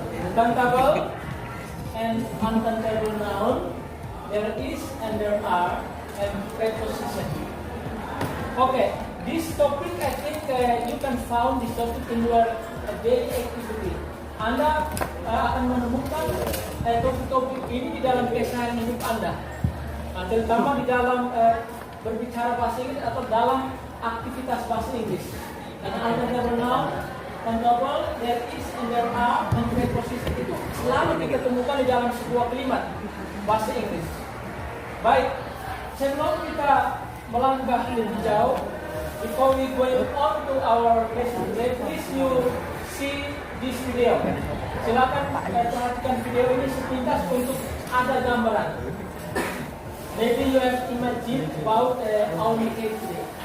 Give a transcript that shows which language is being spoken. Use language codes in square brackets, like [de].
[en] Countable and uncountable noun, there is and there are, and preposition. Okay, this topic I think you can find this topic in your daily activity. [id] Anda akan menemukan topik-topik ini di dalam keseharian hidup Anda, terutama di dalam berbicara bahasa Inggris atau dalam aktivitas bahasa Inggris. Dan uncountable noun, countable, there is and there are, and preposition itu selalu kita temukan di dalam sebuah kalimat bahasa Inggris. Baik, sebelum kita melangkah lebih jauh, [en] before we going on to our lesson today, please you see this video. [id] Silakan perhatikan video ini sepintas untuk ada gambaran. [en] Maybe you have imagined about our meeting today.